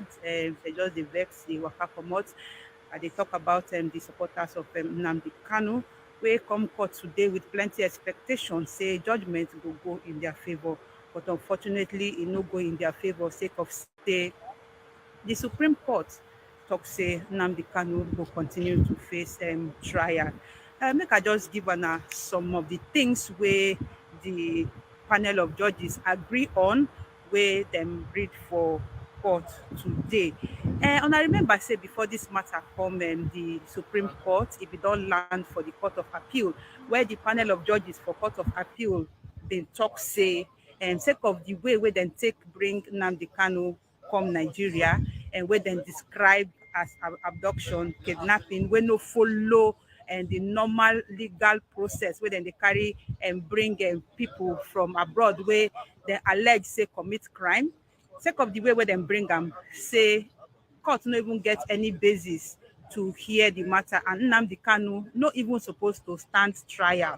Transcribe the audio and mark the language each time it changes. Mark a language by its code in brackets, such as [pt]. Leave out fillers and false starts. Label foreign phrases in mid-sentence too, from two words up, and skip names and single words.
[pcm] They just dey vex, dey waka comot. They talk about the supporters of Nnamdi Kanu, wey come court today with plenty expectation, say judgment go go in their favor. But unfortunately, it no go in their favor sake of say the Supreme Court talk say Nnamdi Kanu will continue to face trial. Make I just give some of the things where the panel of judges agree on, where them read for court today. And I remember say before this matter come the Supreme Court, if it don't land for the Court of Appeal, where the panel of judges for Court of Appeal been talk say, sake of the way where then take bring Nnamdi Kanu come Nigeria, and where then describe as abduction, kidnapping, where no follow and the normal legal process where then they carry and bring people from abroad where they allege say commit crime. Sake of the way where them bring them, say court no even get any basis to hear the matter, and Nnamdi Kanu no even supposed to stand trial.